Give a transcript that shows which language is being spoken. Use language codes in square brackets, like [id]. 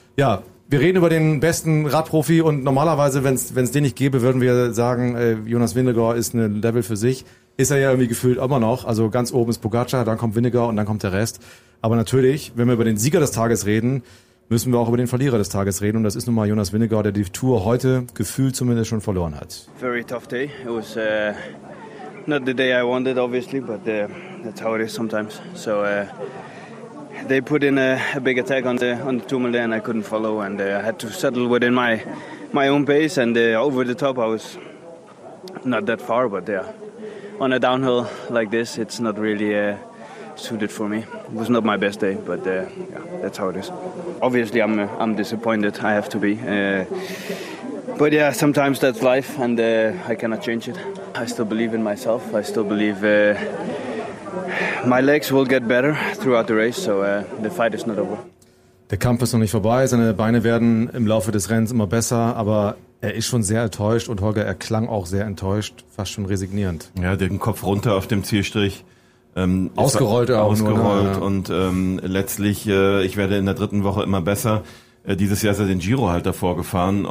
[de] Ja, wir reden über den besten Radprofi und normalerweise, wenn es den nicht gäbe, würden wir sagen, Jonas Vingegaard ist ein Level für sich. Ist er ja irgendwie gefühlt immer noch. Also ganz oben ist Pogacar, dann kommt Vingegaard und dann kommt der Rest. Aber natürlich, wenn wir über den Sieger des Tages reden, müssen wir auch über den Verlierer des Tages reden. Und das ist nun mal Jonas Vingegaard, der die Tour heute gefühlt zumindest schon verloren hat. [en] Very tough day. It was not the day I wanted, obviously, but that's how it is sometimes. So they put in a big attack on the Tourmalet and I couldn't follow. And I had to settle within my own pace. And over the top, I was not that far. But yeah, on a downhill like this, it's not really suited for me. It was not my best day, but yeah, that's how it is. Obviously, I'm disappointed. I have to be. But yeah, sometimes that's life, and I cannot change it. I still believe in myself. I still believe my legs will get better throughout the race. So the fight is not over. [de] Der Kampf ist noch nicht vorbei. Seine Beine werden im Laufe des Rennens immer besser, aber er ist schon sehr enttäuscht und Holger, er klang auch sehr enttäuscht, fast schon resignierend. Ja, den Kopf runter auf dem Zielstrich. Ausgerollt auch. Ausgerollt nur, ne? Und letztlich, ich werde in der dritten Woche immer besser. Dieses Jahr ist er den Giro halt davor gefahren.